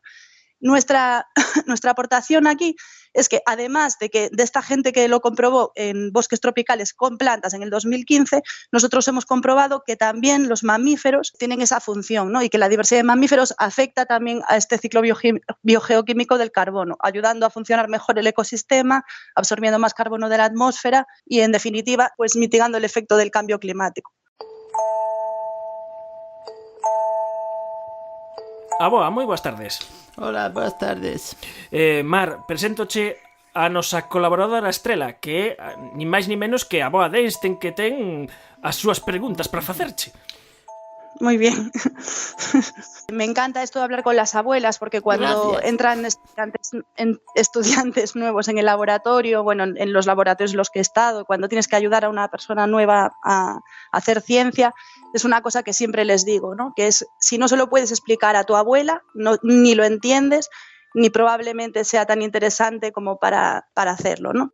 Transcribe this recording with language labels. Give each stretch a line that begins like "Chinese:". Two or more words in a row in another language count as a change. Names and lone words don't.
Spanish: Nuestra aportación aquí es que, además de esta gente que lo comprobó en bosques tropicales con plantas en el 2015, nosotros hemos comprobado que también los mamíferos tienen esa función, ¿no?, y que la diversidad de mamíferos afecta también a este ciclo biogeoquímico del carbono, ayudando a funcionar mejor el ecosistema, absorbiendo más carbono de la atmósfera y, en definitiva, pues mitigando el efecto del cambio climático.
Galician: Aboa, moi boas tardes. Hola, boas tardes. Mar, preséntoche a nosa colaboradora estrela, que é ni máis ni menos que a Boa de Einstein, que ten as súas preguntas para facerche.
Spanish: Muy bien. Me encanta esto de hablar con las abuelas, porque cuando entran estudiantes nuevos en el laboratorio, bueno, en los laboratorios en los que he estado, cuando tienes que ayudar a una persona nueva a hacer ciencia, es una cosa que siempre les digo, ¿no?, que es, si no se lo puedes explicar a tu abuela, ni lo entiendes, ni probablemente sea tan interesante como para hacerlo, ¿no?